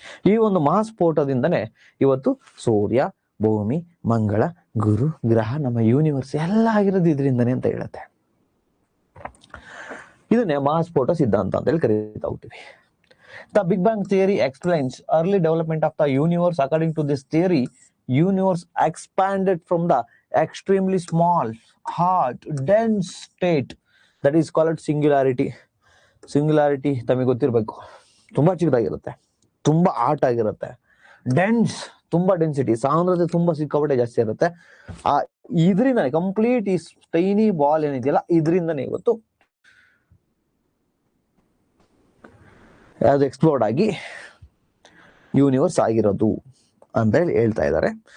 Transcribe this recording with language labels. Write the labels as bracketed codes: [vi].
[kn] ಈ ಒಂದು ಮಹಾಸ್ಫೋಟದಿಂದನೇ ಇವತ್ತು ಸೂರ್ಯ, ಭೂಮಿ, ಮಂಗಳ, ಗುರು ಗ್ರಹ, ನಮ್ಮ ಯೂನಿವರ್ಸ್ ಎಲ್ಲ ಆಗಿರೋದು ಇದರಿಂದನೇ ಅಂತ ಹೇಳುತ್ತೆ. ಇದನ್ನೇ ಮಹಾಸ್ಫೋಟ ಸಿದ್ಧಾಂತ ಅಂತ ಹೇಳಿ ಕರೀತಾ ಹೋಗ್ತೀವಿ. [en] The Big Bang theory explains early development of the universe. According to this theory, universe expanded from the extremely small, hot, dense state that is called singularity. Singularity [kn] ತಮಗೆ ಗೊತ್ತಿರಬೇಕು. ತುಂಬಾ ಚಿಕ್ಕದಾಗಿರುತ್ತೆ, ತುಂಬಾ ಆಟ್ ಆಗಿರುತ್ತೆ, ಡೆನ್ಸ್, ತುಂಬಾ ಡೆನ್ಸಿಟಿ, ಸಾಂದ್ರತೆ ತುಂಬಾ ಸಿಕ್ಕಾಪಟ್ಟೆ ಜಾಸ್ತಿ ಇರುತ್ತೆ. ಆ ಇದರಿಂದ ಕಂಪ್ಲೀಟ್ ಈ ಟೈನಿ ಬಾಲ್ ಏನಿದೆಯಲ್ಲ ಇದರಿಂದನೇ ಇವತ್ತು ಅದು ಎಕ್ಸ್ಪ್ಲೋರ್ಡ್ ಆಗಿ ಯೂನಿವರ್ಸ್ ಆಗಿರೋದು ಅಂತ ಹೇಳಿ ಹೇಳ್ತಾ ಇದ್ದಾರೆ.